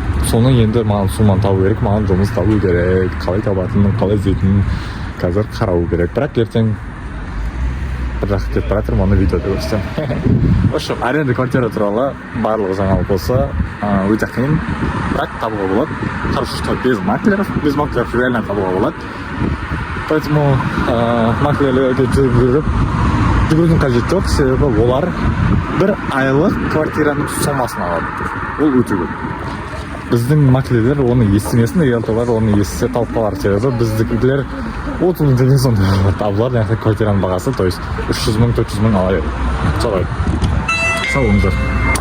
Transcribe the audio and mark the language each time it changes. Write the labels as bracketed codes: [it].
[kk] Соны енді маған сумманы табу керек, маған жұмыс табу керек. Қалай табатынын, қалай іздейтінін қазір қарау керек. Бірақ ертең бір жаққа кетіп бара жатырмын, оны видеода көрсетемін. В общем, аренда квартира туралы барлығы жаңалық болса өте қиын, бірақ табуға болады. [ru] Хорошо, что без маклеров реально табуға болады. [kk] Поэтому маклерлерге жүгірудің қажеті жоқ, себебі олар бір айлық квартираның сомасын алады. Ол өте көп. Біздің маклерлер оны естімесін, риэлторлар оны естісе талып қалар, себебі біздікілер 30 мың деген сонда табылар, квартираның бағасы, то есть 300 мың, 400 мың ала береді. Солай. Сау болыңыздар.